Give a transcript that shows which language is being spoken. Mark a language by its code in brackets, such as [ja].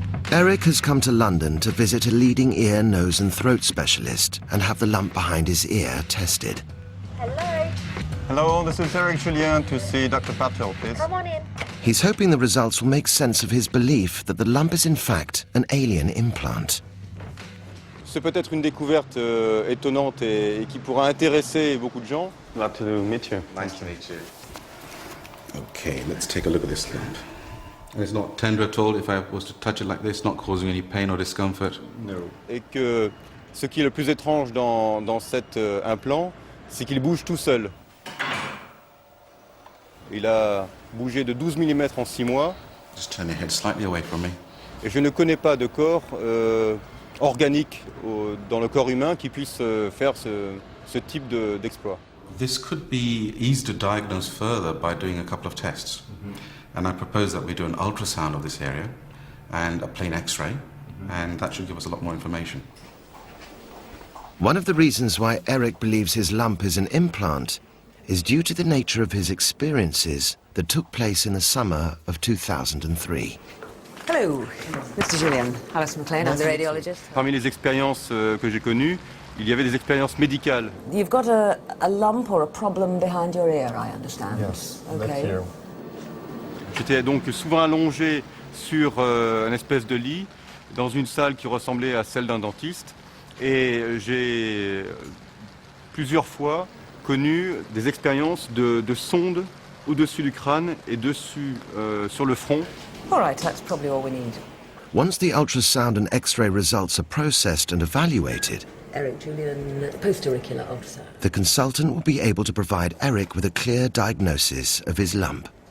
[en] Eric has come to London to visit a leading ear, nose and throat specialist and have the lump behind his ear tested. Hello. Hello, this is Eric Julien to see Dr. Patel, please. Come on in. He's hoping the results will make sense of his belief that the lump is in fact an alien implant. [fr] C'est peut-être une découverte étonnante et qui pourra intéresser beaucoup de gens. [en] Glad to meet you. Nice to meet you. Okay, let's take a look at this lump. And it's not tender at all if I was to touch it like this, not causing any pain or discomfort. No. [fr] Et que ce qui est le plus étrange dans cet implant, c'est qu'il bouge tout seul. Il a bougé de 12 mm en 6 mois. [en] Just turn your head slightly away from me. [fr] Et je ne connais pas de corps organique dans le corps humain qui puisse faire ce type d'exploit. [en] This could be easy to diagnose further by doing a couple of tests. Mm-hmm. And I propose that we do an ultrasound of this area and a plain X-ray, and that should give us a lot more information. One of the reasons why Eric believes his lump is an implant is due to the nature of his experiences that took place in the summer of 2003. Hello, Mr. Julian. Alice McLean, I'm the radiologist. [fr] Parmi les expériences que j'ai connues, il y avait des expériences médicales. [en] You've got a lump or a problem behind your ear, I understand. Yes, okay. that's here. [fr] J'étais donc souvent allongé sur un espèce de lit dans une salle qui ressemblait à celle d'un dentiste et j'ai plusieurs fois connu des expériences de sondes au-dessus du crâne et dessus sur le front. [en] All right, that's probably all we need. Once the ultrasound and X-ray results are processed and evaluated, Eric Julian, post-auricular ultrasound. The consultant will be able to provide Eric with a clear diagnosis of his lump.